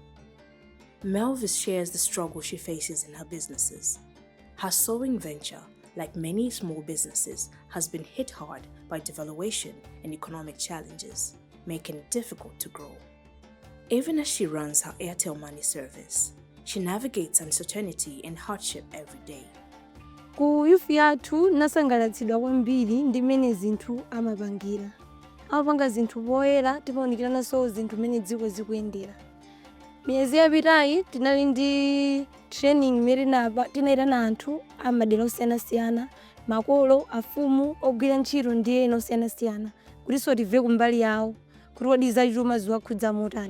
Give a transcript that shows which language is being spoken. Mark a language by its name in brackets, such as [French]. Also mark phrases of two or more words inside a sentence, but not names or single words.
[English] Melvis shares the struggle she faces in her businesses. Her sewing venture, like many small businesses, has been hit hard by devaluation and economic challenges, making it difficult to grow. Even as she runs her Airtel Money service, she navigates uncertainty and hardship every day. [Nyanja] Ku yufi yathu nasangalatsidwa kwambiri ndi mmene zinthu amapangira. Amapanga zinthu poyera timaonekeranso zinthu mmene dziko zikuyendera. Miyezi yapitayi tinali ndi training imene tinayitana anthu amadera osiyanasiyana, makolo, afumu, ogwira ntchito ndi ena osiyanasiyana kutinso timve kumbali yawo kuti kodi zachuma ziwakhudza motani.